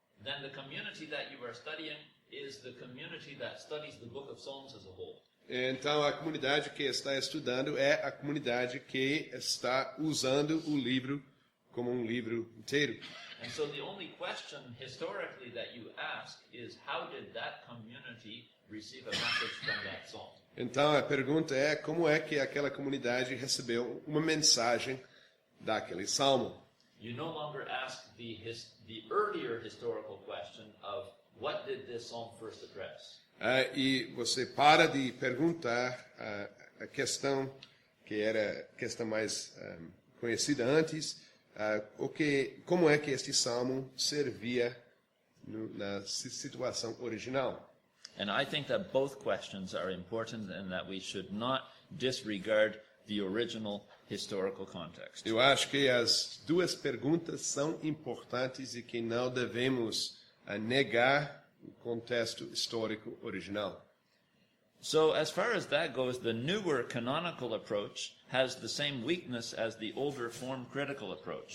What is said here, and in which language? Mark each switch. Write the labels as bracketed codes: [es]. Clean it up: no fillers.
[en] then the community that you are studying is the community that studies the book of Psalms as a whole. [pt] Então a comunidade que está estudando é a comunidade que está usando o livro como livro inteiro. [en] And so the only question historically that you ask is, how did that community receive a message from that psalm? [pt] Então a pergunta é como é que aquela comunidade recebeu uma mensagem daquele salmo. [en] You no longer ask the earlier historical question of what did this psalm first address? [pt] E você para de perguntar a questão que era a questão mais conhecida antes, como é que este salmo servia na situação original. [en] And I think that both questions are important and that we should not disregard the original historical context. [pt] Eu acho que as duas perguntas são importantes e que não devemos negar o contexto histórico original. [en] So as far as that goes, the newer canonical approach has the same weakness as the older form critical approach.